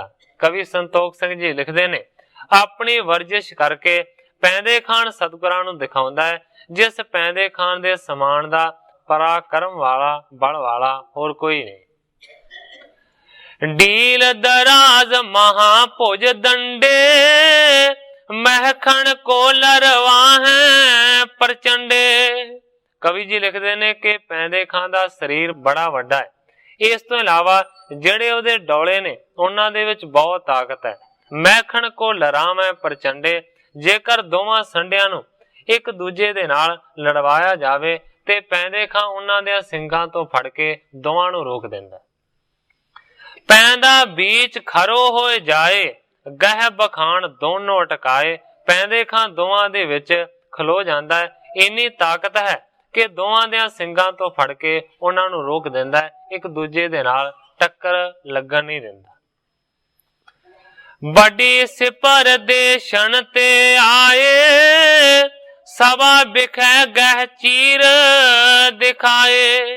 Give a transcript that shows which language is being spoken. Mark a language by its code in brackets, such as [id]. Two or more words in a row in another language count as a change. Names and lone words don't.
[pa] ਕਵੀ ਸੰਤੋਖ ਸਿੰਘ ਜੀ ਲਿਖਦੇ ਨੇ, ਆਪਣੀ ਵਰਜ਼ਿਸ਼ ਕਰਕੇ ਪੈਂਦੇ ਖਾਨ ਸਤਿਗੁਰਾਂ ਨੂੰ ਦਿਖਾਉਂਦਾ ਹੈ, ਜਿਸ ਪੈਂਦੇ ਖਾਨ ਦੇ ਸਮਾਨ ਦਾ ਪਰਾਕ੍ਰਮ ਵਾਲਾ ਬਲ ਵਾਲਾ ਹੋਰ ਕੋਈ ਨਹੀਂ। [hi] डील दराज महाभुज दंडे, महखण को लरवा है प्रचंडे। [pa] ਕਵੀ ਜੀ ਲਿਖਦੇ ਨੇ ਕਿ ਪੈਂਦੇ ਖਾਂ ਦਾ ਸਰੀਰ ਬੜਾ ਵੱਡਾ ਹੈ। ਇਸ ਤੋਂ ਇਲਾਵਾ ਜਿਹੜੇ ਉਹਦੇ ਡੌਲੇ ਨੇ ਉਹਨਾਂ ਦੇ ਵਿੱਚ ਬਹੁਤ ਤਾਕਤ ਹੈ। [hi] महिखण को लराम है प्रचंडे। [pa] ਜੇਕਰ ਦੋਵਾਂ ਸੰਡਿਆਂ ਨੂੰ ਇੱਕ ਦੂਜੇ ਦੇ ਨਾਲ ਲੜਵਾਇਆ ਜਾਵੇ ਤੇ ਪੈਂਦੇ ਖਾਂ ਉਹਨਾਂ ਦੇ ਸਿੰਘਾਂ ਤੋਂ ਫੜ ਕੇ ਦੋਵਾਂ ਨੂੰ ਰੋਕ ਦਿੰਦਾ। [hi] ਪੈਂਦਾ बीच खरो होए जाए गहि बखाण दोनों टकाए। [pa] ਪੈਂਦੇ ਖਾਂ ਦੋਵਾਂ ਦੇ ਵਿੱਚ ਖਲੋ ਜਾਂਦਾ ਹੈ। ਇੰਨੀ ਤਾਕਤ ਹੈ ਕਿ ਦੋਵਾਂ ਦੇ ਸਿੰਘਾਂ ਤੋਂ ਫੜ ਕੇ ਉਹਨਾਂ ਨੂੰ ਰੋਕ ਦਿੰਦਾ ਹੈ, ਇੱਕ ਦੂਜੇ ਦੇ ਨਾਲ ਟੱਕਰ ਲੱਗਣ ਨਹੀਂ ਦਿੰਦਾ। [hi] वड्डी सिपर दे छण ते आए सभा बिखै गहि चीर दिखाए।